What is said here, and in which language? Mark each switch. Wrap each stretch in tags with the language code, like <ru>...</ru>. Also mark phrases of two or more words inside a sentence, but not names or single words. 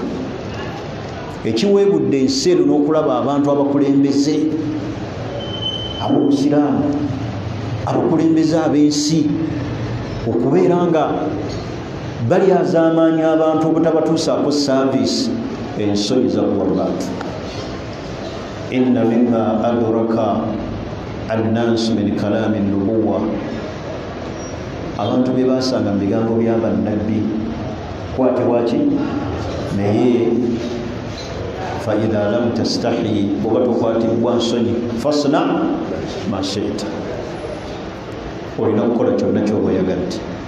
<lg>Ekiweebudde ensi eno n'okulaba abantu abakulembeze ab'Obusiraamu, abakulembeze ab'ensi, okubeera nga balyazaamaanya abantu obutabatuusaako saaviisi, ensonyi zakuwa abantu.</lg> <ar>إن مما أدرك الناس من كلام النبوة,</ar> <lg>abantu be baasanga mu bigambo bya bannabbi kwatibwa ki? Naye</lg> <ar>فإذا لم تستحي,</ar> <lg>bwoba tokwatibwa nsonyi,</lg> <ar>فاصنع ما شئت,</ar> <lg>olina kukola kyonna kyoba oyagadde.</lg>